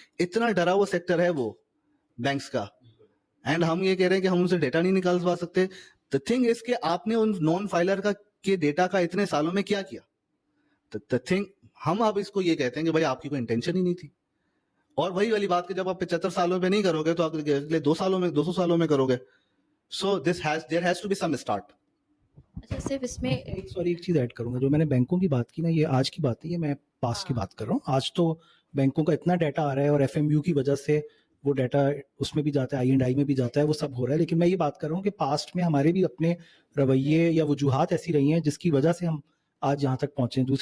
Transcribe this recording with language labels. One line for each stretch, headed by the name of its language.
Urdu: اتنا ڈرا ہوا سیکٹر ہے وہ بینکس کا, اینڈ ہم یہ کہہ رہے ہیں کہ ہم ان سے ڈیٹا نہیں نکالوا سکتے.
English: The thing is
Urdu: کہ آپ نے ان نان فائلر کے ڈیٹا کا اتنے سالوں میں کیا کیا؟
English: The thing
Urdu: ہم آپ اس کو یہ کہتے ہیں کہ بھائی آپ کی کوئی انٹینشن ہی نہیں تھی. اور وہی والی بات کہ جب آپ 75 سالوں میں نہیں کرو گے تو آپ اگلے 2 سالوں میں 200 سالوں میں کرو گے.
English: So there has to be some start.
Urdu: اچھا صرف اس میں ایک چیز ایڈ کروں گا, جو میں نے بینکوں کی بات کی نا, یہ آج کی بات نہیں ہے, میں پاس کی بات کر رہا ہوں. آج تو بینکوں کا اتنا ڈیٹا آ رہا ہے اور ایف ایم یو کی وجہ سے وہ ڈیٹا اس میں بھی جاتا ہے, آئی اینڈ آئی میں بھی جاتا ہے, وہ سب ہو رہا ہے. لیکن میں یہ بات کر رہا ہوں کہ پاسٹ میں ہمارے بھی اپنے رویے یا وجوہات ایسی رہی ہیں جس کی وجہ سے ہم آج یہاں تک پہنچے ہیں.